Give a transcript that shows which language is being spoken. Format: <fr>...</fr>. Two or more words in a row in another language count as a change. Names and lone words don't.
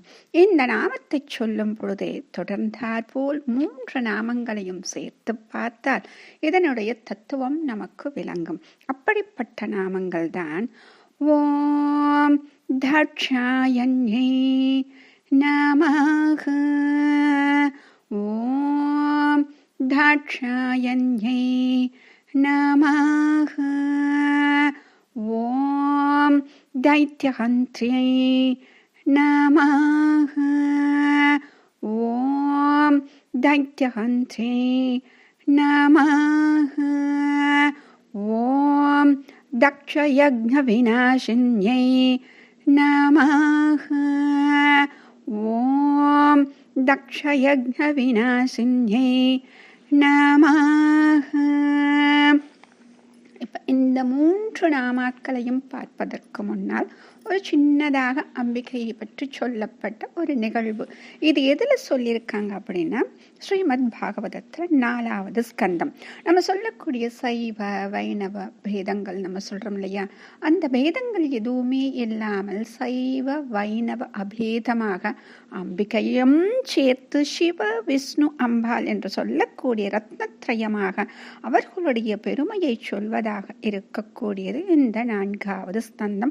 <ta>இந்த நாமத்தை சொல்லும் பொழுதே தொடர்ந்தாற்போல் 3 நாமங்களையும் சேர்த்து பார்த்தால் இதனுடைய தத்துவம் நமக்கு விளங்கும். அப்படிப்பட்ட நாமங்கள் தான்</ta> <sa>ॐ दाक्षायण्यै नमः, ॐ दाक्षायण्यै नमः ॐ दैत्यहन्त्र्यै नमः, ॐ दैत्यहन्त्र्यै नमः, ॐ दक्षयज्ञविनाशिन्यै नमः, ॐ दक्षयज्ञविनाशिन्यै नमः.</sa> <ta>இப்போ இந்த 3 நாமாக்களையும் பார்ப்பதற்கு முன்னால் ஒரு சின்னதாக அம்பிகையை பற்றி சொல்லப்பட்ட ஒரு நிகழ்வு. இது எதில் சொல்லியிருக்காங்க அப்படின்னா ஸ்ரீமத் பாகவதத்தில் 4வது ஸ்கந்தம். நம்ம சொல்லக்கூடிய சைவ வைணவ பேதங்கள் நம்ம சொல்கிறோம் இல்லையா, அந்த பேதங்கள் எதுவுமே இல்லாமல் சைவ வைணவ அபேதமாக அம்பிகையும் சேர்த்து சிவ விஷ்ணு அம்பாள் என்று சொல்லக்கூடிய ரத்னத்ரயமாக அவர்களுடைய பெருமையை சொல்வதாக இருக்கக்கூடியது இந்த 4வது ஸ்கந்தம்.</ta>